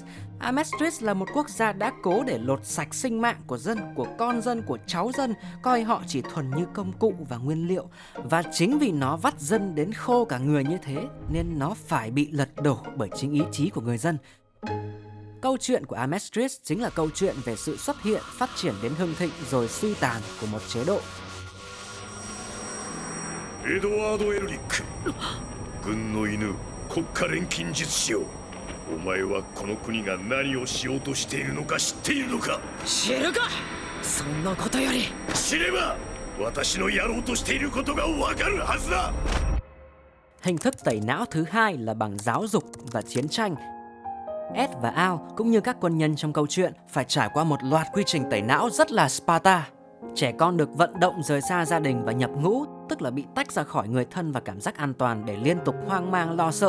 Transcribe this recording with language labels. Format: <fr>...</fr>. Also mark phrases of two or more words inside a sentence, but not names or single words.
<vi>Amestris là một quốc gia đã cố để lột sạch sinh mạng của dân, của con dân, của cháu dân, coi họ chỉ thuần như công cụ và nguyên liệu. Và chính vì nó vắt dân đến khô cả người như thế nên nó phải bị lật đổ bởi chính ý chí của người dân. Câu chuyện của Amestris chính là câu chuyện về sự xuất hiện, phát triển đến hưng thịnh rồi suy tàn của một chế độ.</vi> <ja>エドワード・エルリック、軍の犬、国家錬金術師よ。お前はこの国が何をしようとしているのか知っているのか？知るか！そんなことより知れば私のやろうとしていることがわかるはずだ。</ja> <vi>Hình thức tẩy não thứ hai là bằng giáo dục và chiến tranh. Ed và Al cũng như các quân nhân trong câu chuyện phải trải qua một loạt quy trình tẩy não rất là Sparta. Trẻ con được vận động rời xa gia đình và nhập ngũ, tức là bị tách ra khỏi người thân và cảm giác an toàn để liên tục hoang mang lo sợ.</vi>